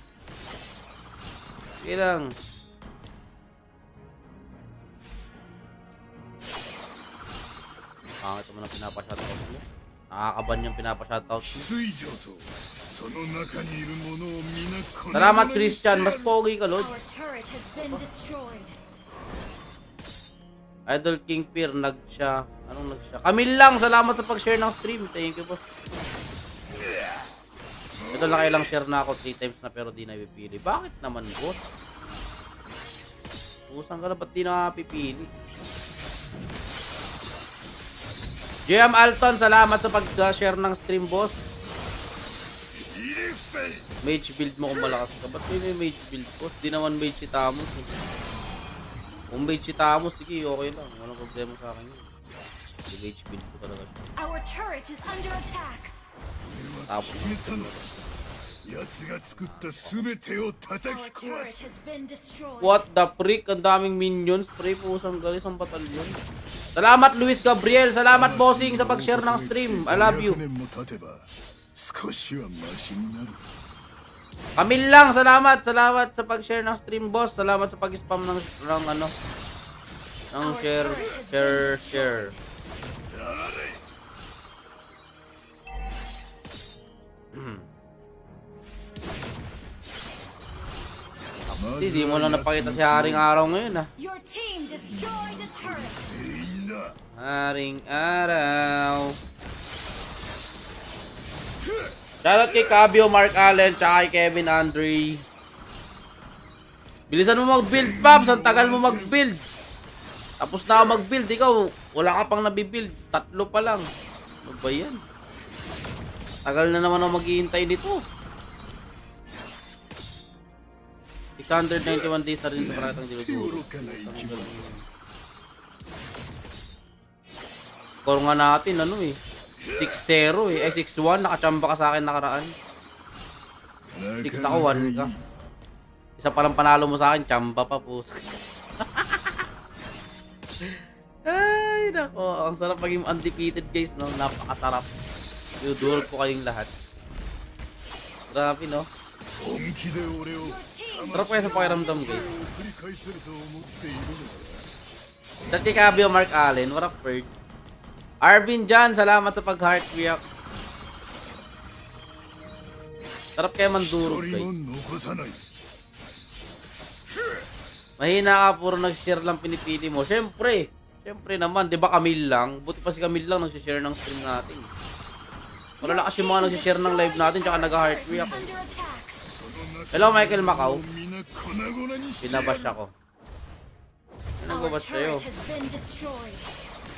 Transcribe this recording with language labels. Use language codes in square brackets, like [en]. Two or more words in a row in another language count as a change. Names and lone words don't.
[tl] Sige lang. Pangit mo na pinapa-shoutout mo. Nakakaban yung pinapa-shoutout mo. Salamat, Christian. Mas pogi ka, Lord. [en] Our turret has been destroyed. [tl] Idol King Fear, nag-siya. Anong nag-siya? Camille lang, salamat sa pag-share ng stream. [en] Thank you, boss. [tl] Ito nakailang share na ako 3 times na pero di na ipipili. Bakit naman, boss? Usang ka na, ba't di na pipili? JM Alton, salamat sa pag-share ng stream, boss. [en] Mage build [tl] mo kung malakas ka. Ba't yun yung [en] mage build, [tl] boss? Di naman mage si Tamos, eh. Kung mage si Tamos, sige, okay lang. Walang problema sa akin yun. Di [en] mage build [tl] ko talaga. [en] Our turret is under attack. [tl] Tapos. [en] Our turret has been destroyed. What the freak? [tl] Ang daming minions. Pre, pusang galis ang batalyon. Salamat, Luis Gabriel. Salamat, bossing, sa pag-share ng stream. [en] I love you. [tl] Camille lang, salamat sa pag-share ng stream, boss. Salamat sa pag-spam ng share. Hindi mo lang napakita si Haring Araw ngayon, ah. [en] Your team destroyed a turret. [tl] Haring Araw. Shoutout kay Cabio, Mark Allen, tsaka kay Kevin Andre. Bilisan mo mag-build, Paps. Ang tagal mo mag-build. Tapos na ako mag-build. Ikaw, wala ka pang nabibuild. 3 pa lang. Ano ba yan? Tagal na naman ako maghihintay dito. 691 days na rin sa paratang dinuduro. [ja] 愚かな生き物 [tl] Score nga natin, ano eh. 6-0 eh. 6-1. Nakachamba ka sa akin nakaraan. 6 ako, 1 ka. Isa palang panalo mo sa akin, chamba pa po. Ay, nako. Ang sarap maging undefeated, guys, no? Napakasarap. Dinuduro ko kayong lahat. Grabe, no? [ja] 本気で俺を [en] Your team [tl] Sarap kaya sa pakiramdam, guys. [ja] 繰り返せると思っているのだ [tl] Dati Cabio Mark Allen, [en] what up, [tl] Ferg? Arvin Jan, salamat sa pag- [en] heart react. [tl] Sarap kaya mandurog, [ja] 一人も [tl] guys. [ja] 残さない [tl] Mahina ka, puro nag-share lang pinipili mo. Siyempre naman, di ba Camille lang? Buti pa si Camille lang nag-share ng stream natin. Malalakas yung mga nag-share ng live natin, tsaka nag- [en] heart react. under attack. Hello, Michael Macau. [ja] 皆粉々にしてやる [tl] Pinabash ako. Ano [en] Our [tl] ba sa'yo? [en] turret has been destroyed.